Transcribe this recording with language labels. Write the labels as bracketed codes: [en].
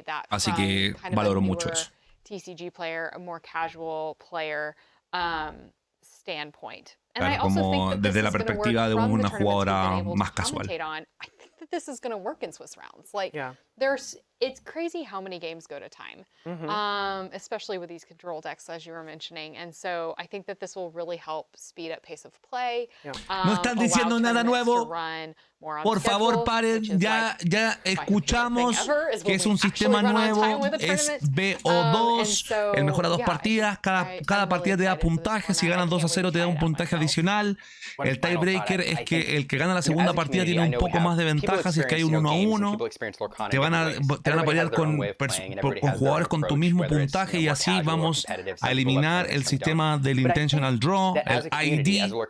[es] Así que valoro mucho eso. [en] TCG player, a more casual player standpoint. Claro, como desde la perspectiva de una jugadora más casual. This is going to work in Swiss rounds. Like, it's crazy how many games go to time, especially with these control decks, as you were mentioning. And so I think that this will really help speed up pace of play. [es] No están diciendo nada nuevo. Por favor, paren. Ya escuchamos que es un sistema nuevo. Es BO2. El mejor a 2 partidas. Cada partida te da puntaje. Si ganas 2-0 te da un puntaje adicional. El tiebreaker es que el que gana la segunda partida tiene un poco más de ventaja si es que hay un 1-1. Te van a pelear con jugadores con tu mismo puntaje y así vamos a eliminar el sistema del intentional draw, el ID.